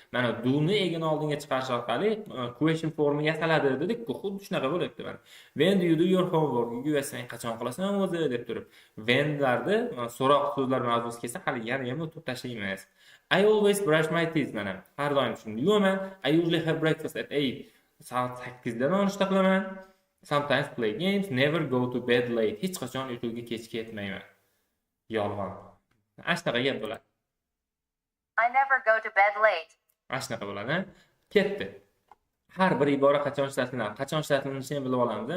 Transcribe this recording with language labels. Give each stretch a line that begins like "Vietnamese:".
Uzbek: Mana do-ni egini oldinga chiqarish orqali question formi yasaladi dedik, bu xuddi shunaqa bo'lyapti mana.
English: When do you do your homework?
Uzbek: Sen qachon qilasan o'zi deb turib. When'larni so'roq so'zlar mavzusi kelsa, hali yana ham o'tib tashlaymiz.
English: I always brush my teeth mana.
Uzbek: Har doim shuni yuvaman.
English: I usually have breakfast at 8.
Uzbek: Soat 8 da nonushta qilaman.
English: Sometimes play games, never go to bed late.
Uzbek: Hech qachon uyquga kech ketmayman. Yolg'on. Ashnaqa gap bo'ladi.
English: I never go to bed late.
Uzbek: Ashnaqa bo'ladi. Ketdi. har bir ibora qachon ishlatiladi, qachon ishlatilishini bilib olamiz.